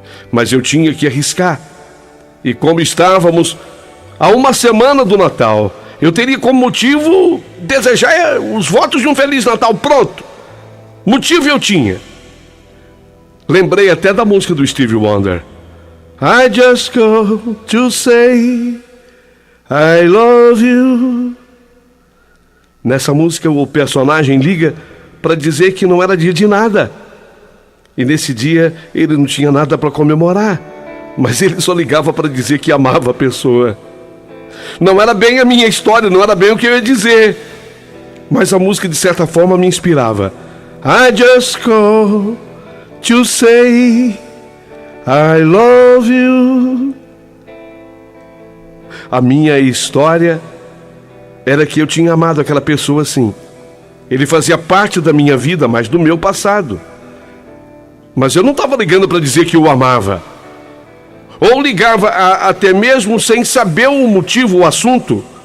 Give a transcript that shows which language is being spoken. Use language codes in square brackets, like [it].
[pt] Mas eu tinha que arriscar. E como estávamos a uma semana do Natal, eu teria como motivo desejar os votos de um Feliz Natal. Pronto! Motivo eu tinha. Lembrei até da música do Stevie Wonder. [en] I just called to say I love you. [pt] Nessa música o personagem liga para dizer que não era dia de nada. E nesse dia ele não tinha nada para comemorar, mas ele só ligava para dizer que amava a pessoa. Não era bem a minha história, não era bem o que eu ia dizer, mas a música de certa forma me inspirava. [en] I just called to say I love you. [pt] A minha história era que eu tinha amado aquela pessoa assim. Ele fazia parte da minha vida, mas do meu passado. Mas eu não estava ligando para dizer que eu amava. Ou ligava até mesmo sem saber o motivo, o assunto.